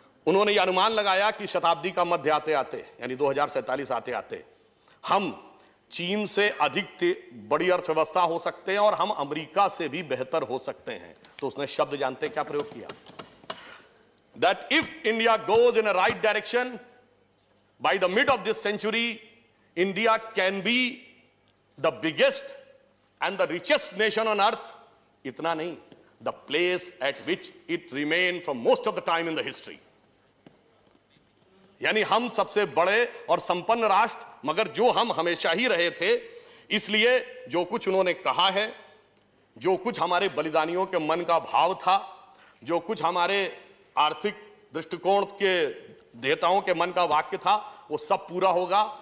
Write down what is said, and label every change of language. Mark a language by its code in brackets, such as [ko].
[hi] उन्होंने ये अनुमान लगाया कि शताब्दी का मध्य आते आते, यानी 2047 आते आते, हम चीन से अधिक बड़ी अर्थव्यवस्था हो सकते हैं और हम अमेरिका से भी बेहतर हो सकते हैं। तो उसने शब्द जानते क्या प्रयोग किया? [en] That if India goes in a right direction by the mid of this century, India can be the biggest and the richest nation on earth. [hi] Itna nahi, [en] the place at which it remained for most of the time in the history. [hi] यानी हम सबसे बड़े और संपन्न राष्ट्र, मगर जो हम हमेशा ही रहे थे। इसलिए जो कुछ उन्होंने कहा है, जो कुछ हमारे बलिदानियों के मन का भाव था, जो कुछ हमारे आर्थिक दृष्टिकोण के देवताओं के मन का वाक्य था, वो सब पूरा होगा।